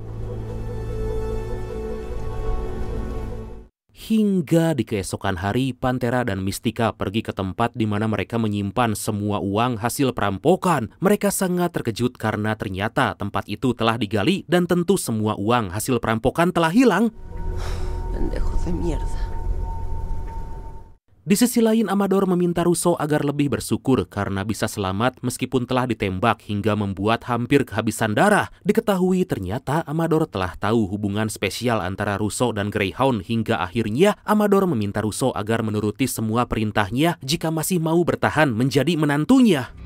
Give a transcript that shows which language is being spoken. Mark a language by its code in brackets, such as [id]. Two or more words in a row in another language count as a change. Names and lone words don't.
[id] Hingga di keesokan hari, Pantera dan Mystika pergi ke tempat di mana mereka menyimpan semua uang hasil perampokan. Mereka sangat terkejut karena ternyata tempat itu telah digali dan tentu semua uang hasil perampokan telah hilang. [es] Pendejos de mierda. [id] Di sisi lain, Amador meminta Russo agar lebih bersyukur karena bisa selamat meskipun telah ditembak hingga membuat hampir kehabisan darah. Diketahui ternyata Amador telah tahu hubungan spesial antara Russo dan Greyhound hingga akhirnya Amador meminta Russo agar menuruti semua perintahnya jika masih mau bertahan menjadi menantunya.